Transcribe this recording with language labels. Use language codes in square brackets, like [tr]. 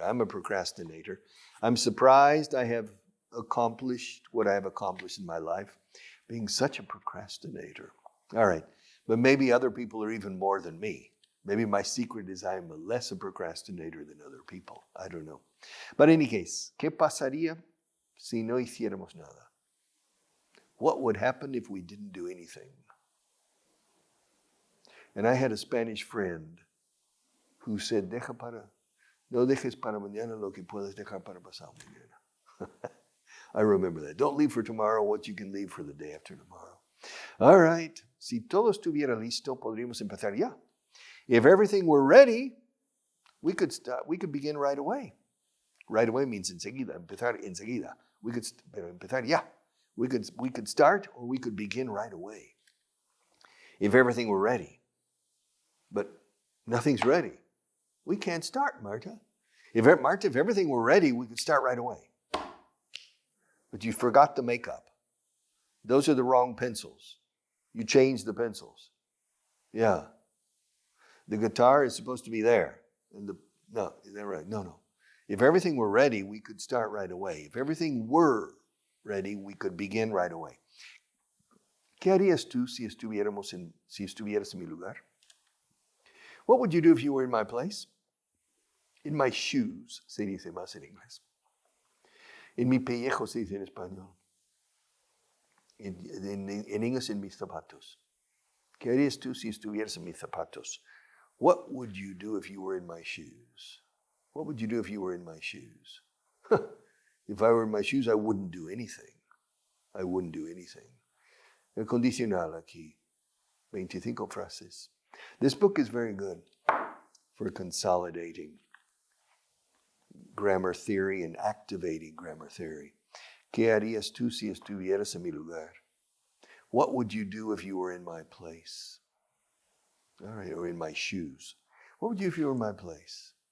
[en] I'm a procrastinator. I'm surprised I have accomplished what I have accomplished in my life, being such a procrastinator. All right, but maybe other people are even more than me. Maybe my secret is I'm less a procrastinator than other people. I don't know. But in any case, [es] ¿qué pasaría si no hiciéramos nada? [en] What would happen if we didn't do anything? And I had a Spanish friend who said, [es] no dejes para mañana lo que puedes dejar para pasado mañana. [en] I remember that. Don't leave for tomorrow what you can leave for the day after tomorrow. All right. [es] Si todo estuviera listo, podríamos empezar ya. [en] If everything were ready, we could begin right away. Right away means [es] enseguida, empezar enseguida. Pero empezar ya. [en] We could start or we could begin right away. If everything were ready. But nothing's ready. We can't start, Marta. If everything were ready, we could start right away. But you forgot the makeup. Those are the wrong pencils. You changed the pencils. Yeah. The guitar is supposed to be there. No, is that right? No. If everything were ready, we could start right away. If everything were ready, we could begin right away. [es] ¿Qué harías tú si estuvieras en mi lugar? [en] What would you do if you were in my place? In my shoes, [es] se dice más en inglés. En mi pellejo se dice en español. En inglés, en mis zapatos. ¿Qué harías tú si estuvieras en mis zapatos? [en] What would you do if you were in my shoes? What would you do if you were in my shoes? If I were in my shoes, I wouldn't do anything. I wouldn't do anything. [es] El condicional aquí. 25 frases. [en] This book is very good for consolidating grammar theory and activating grammar theory. [es] ¿Qué harías tú si estuvieras en mi lugar? [en] What would you do if you were in my place? All right, or in my shoes. What would you do if you were in my place?